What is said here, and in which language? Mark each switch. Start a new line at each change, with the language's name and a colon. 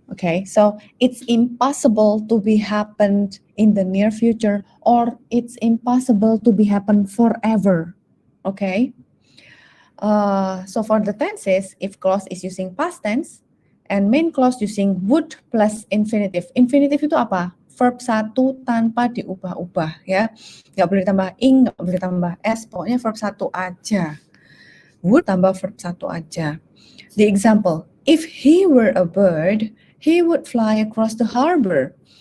English: Okay, so it's impossible to be happened in the near future, or it's impossible to be happen forever. Okay, so for the tenses, if clause is using past tense and main clause using would plus infinitive.
Indonesian: Infinitive itu apa? Verb satu tanpa diubah-ubah ya. Nggak boleh tambah ing, nggak boleh tambah s, pokoknya verb satu aja. Would tambah verb satu aja.
English: The example, if he were a bird, he would fly across the harbor.